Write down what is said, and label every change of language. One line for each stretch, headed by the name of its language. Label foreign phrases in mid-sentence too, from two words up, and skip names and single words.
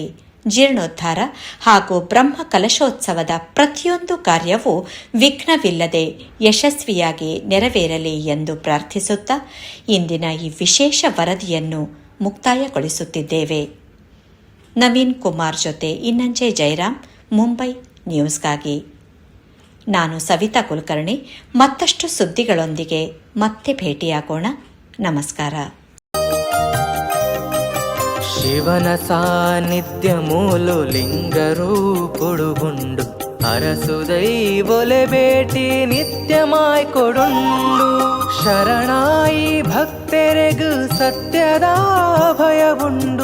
Kannada: ಜೀರ್ಣೋದ್ಧಾರ ಹಾಗೂ ಬ್ರಹ್ಮ ಕಲಶೋತ್ಸವದ ಪ್ರತಿಯೊಂದು ಕಾರ್ಯವೂ ವಿಘ್ನವಿಲ್ಲದೆ ಯಶಸ್ವಿಯಾಗಿ ನೆರವೇರಲಿ ಎಂದು ಪ್ರಾರ್ಥಿಸುತ್ತಾ ಇಂದಿನ ಈ ವಿಶೇಷ ವರದಿಯನ್ನು ಮುಕ್ತಾಯಗೊಳಿಸುತ್ತಿದ್ದೇವೆ. ನವೀನ್ ಕುಮಾರ್ ಜೊತೆ ಇನ್ನಂಜೆ ಜಯರಾಮ್, ಮುಂಬೈ ನ್ಯೂಸ್ಗಾಗಿ. ನಾನು ಸವಿತಾ ಕುಲಕರ್ಣಿ. ಮತ್ತಷ್ಟು ಸುದ್ದಿಗಳೊಂದಿಗೆ ಮತ್ತೆ ಭೇಟಿಯಾಗೋಣ. ನಮಸ್ಕಾರ.
Tulu: ಶಿವನ ಸಾನ್ನಿಧ್ಯ ಮೂಲು ಲಿಂಗರೂಪುಡುಗುಂಡು ಅರಸುದೈ ಒಲೆ ಬೇಟಿ ನಿತ್ಯಮಾಯ್ ಕೊಡುಂಡು. ಶರಣಾಯಿ ಭಕ್ತೆರೆಗು ಸತ್ಯದ ಭಯವುಂಡು.